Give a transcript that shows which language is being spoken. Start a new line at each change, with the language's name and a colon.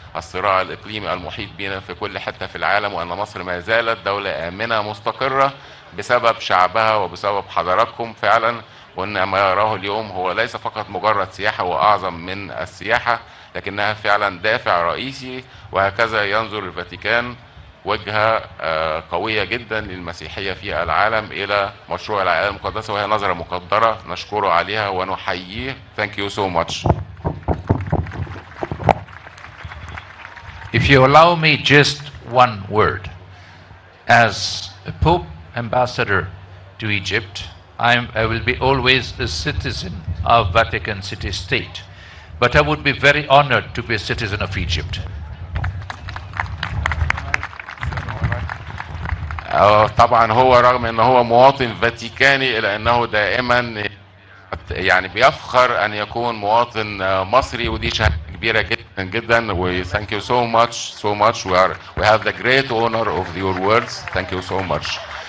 Arabic: الصراع الإقليمي المحيط بنا في كل حتة في العالم، وأن مصر ما زالت دولة آمنة مستقرة بسبب شعبها وبسبب حضراتكم فعلا، وأن ما يراه اليوم هو ليس فقط مجرد سياحة وأعظم من السياحة، لكنها فعلا دافع رئيسي. وهكذا ينظر الفاتيكان وجهة قوية جدا للمسيحية في العالم إلى مشروع العائلة المقدسة، وهي نظرة مقدرة نشكره عليها ونحييه.
English: Thank you so much. If you allow me just one word, as a Pope Ambassador to Egypt, I will be always a citizen of Vatican City State, but I would be very honored to be a citizen of Egypt.
Arabic: طبعا هو رغم ان هو مواطن فاتيكاني الا انه دائما يعني بيفخر ان يكون مواطن مصري، ودي شهادة كبيرة جدا جدا.
English: و thank you so much. We have the great honor of your words. Thank you so much.